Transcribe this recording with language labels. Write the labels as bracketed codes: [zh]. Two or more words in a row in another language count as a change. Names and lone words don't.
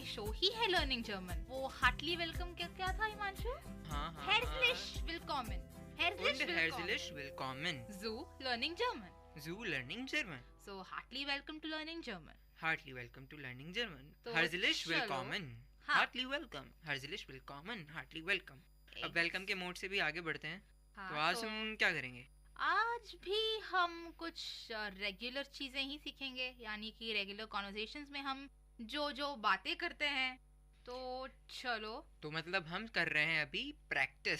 [hi] वो ही है [en] learning German. [hi] वो [en] heartly welcome [hi] क्या था हिमांशु? हाँ [de] herzlich willkommen. herzlich willkommen। [en] Zoo learning German। Zoo learning German। So heartily welcome to learning German। Heartily welcome to learning German। [hi] तो [de] herzlich [hi] चलो। [de] willkommen। [hi] हाँ। [en] heartily welcome। [de] herzlich willkommen। [en] heartily welcome। [hi] अब वेलकम के मोड से भी आगे बढ़ते हैं। हाँ, तो आज तो हम क्या करेंगे? आज भी हम कुछ रेगुलर चीजें ही सीखेंगे, यानी कि रेगुलर कॉन्वर्सेशंस में हम जो बातें करते हैं। तो चलो। तो मतलब हम कर रहे हैं अभी प्रैक्टिस।